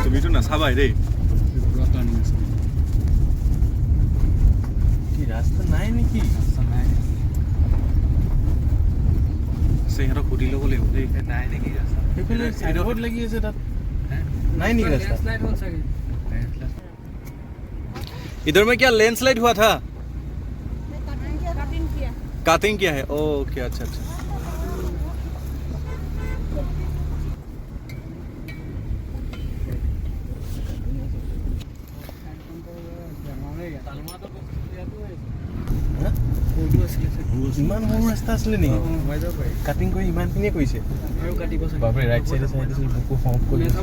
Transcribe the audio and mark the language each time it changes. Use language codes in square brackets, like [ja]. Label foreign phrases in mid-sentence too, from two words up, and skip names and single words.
[as] তুমিতো নাচাবাই দেই পুৰা টাৰ্ণিং আছে কি ৰাস্তা নাই নেকি ৰাস্তা নাই সিহঁতক সুধি ল'ব লাগিব দেই নাই নেকি ৰাস্তা সেইফালে চাইডত লাগি আছে তাত নাই নেকি ৰাস্তা [hi] इधर में क्या लैंडस्लाइड हुआ था कटिंग किया काटिंग किया है ओके अच्छा अच्छा [as] ইমান সৰু ৰাস্তা আছিলে নেকি কাটিং কৰি ইমানখিনিয়ে কৰিছে বাপৰে [en] right side [as] চাইডে বুকু হওক কৰি